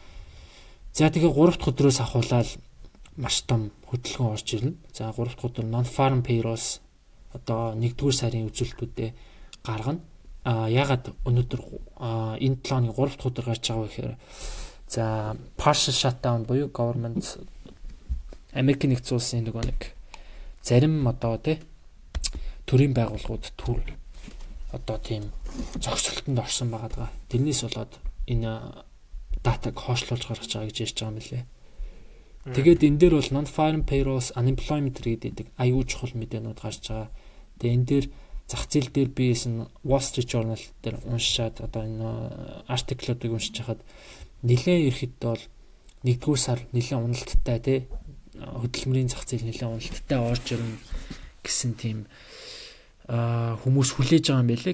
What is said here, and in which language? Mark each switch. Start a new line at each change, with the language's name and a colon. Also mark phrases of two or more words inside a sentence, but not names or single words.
Mongolian: За тэгээ 3 дахь өдрөөс ахуулаад маш том хөдөлгөөн орж ирнэ. За 3 дахь өдөр
English: non-farm payrolls
Mongolian: одоо 1-р сарын үзүүлэлтүүдэд гаргана. Ягаад өнөөдөр энэ 7 оны 3 дахь өдөр гарч байгаа вэ гэхээр за
English: partial shutdown
Mongolian: буюу government Америкийн нэгдсэн улсын нэг зарим одоо төрийн байгууллагууд төр одоо тийм зогсолтонд орсон байгаа. Тэрнээс болоод энэ датаг хойшлуулж гаргаж байгаа гэж ярьж байгаа юм лээ. Тэгээд энэ дээр бол
English: non-farm payrolls, unemployment rate
Mongolian: гэдэг аюул чухал мэдээнүүд гарч байгаа. Тэгээд энэ дээр зах зээл дээр биээс нь Wall Street Journal дээр уншаад одоо энэ артиклуудыг уншиж хахад нэлээд ирэхэд бол 1-р сар нэлээд уналттай хөдөлмөрийн зах зээл нэлээд уналттай орж ирнэ гэсэн тийм хүмүүс хүлээж байгаа юм байлээ.